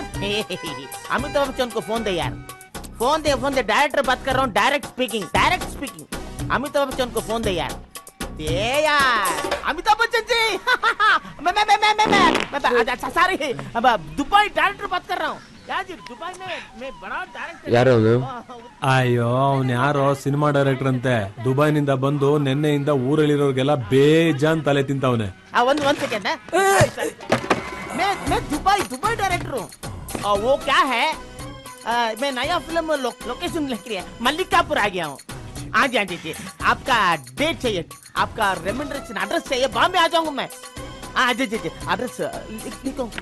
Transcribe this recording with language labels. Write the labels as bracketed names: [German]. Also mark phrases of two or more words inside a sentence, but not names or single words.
[Hindi] अमिताभ बच्चन को फोन दे यार, फोन दे डायरेक्टर बात कर रहा हूँ, [English] direct speaking. [Hindi] अमिताभ बच्चन को फोन दे यार, दे यार। अमिताभ बच्चन जी मैं अच्छा सारी दुबई डायरेक्टर बात कर रहा हूँ यार जी, दुबई में बड़ा डायरेक्टर। [Kannada] ಯಾರು ಅವನು? ಅಯ್ಯೋ ಅವ್ನು ಯಾರೋ ಸಿನಿಮಾ ಡೈರೆಕ್ಟರ್ ಅಂತೆ, ದುಬೈನಿಂದ ಬಂದು ನಿನ್ನೆಯಿಂದ ಊರಲ್ಲಿರೋರ್ಗೆಲ್ಲ ಬೇಜಾನ್ ತಲೆ ತಿಂತವನೆ. [Hindi] ಒಂದ್ सेकंड मैं दुबई डायरेक्टर हूँ। वो क्या है, मैं नया फिल्म लोकेशन लिख रही है, मल्लिकापुर आ गया हूँ। हाँ जी, आपका डेट चाहिए, आपका रेमंड्रेशन एड्रेस चाहिए, बॉम्बे आ जाऊंगा मैं। हाँ जी एड्रेस लिखो।